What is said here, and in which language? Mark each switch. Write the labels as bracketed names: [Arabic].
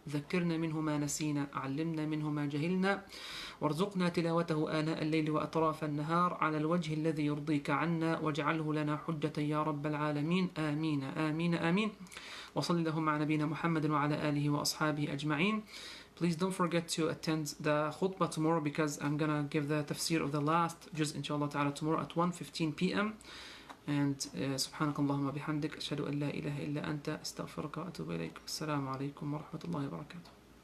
[Arabic] ذكرنا منه ما نسينا، علمنا منه ما جهلنا، وارزقنا تلاوته آناء الليل وأطراف النهار على الوجه الذي يرضيك عنا، واجعله لنا حجة يا رب العالمين. آمين آمين آمين. وصل اللهم على نبينا محمد وعلى آله وأصحابه أجمعين. [English] Please don't forget to attend the khutbah tomorrow, because I'm gonna give the tafsir of the last juz inshallah ta'ala tomorrow at 1:15 p.m. And [Arabic] سبحانك اللهم وبحمدك أشهد أن لا إله إلا أنت أستغفرك وأتوب إليك. السلام عليكم ورحمة الله وبركاته.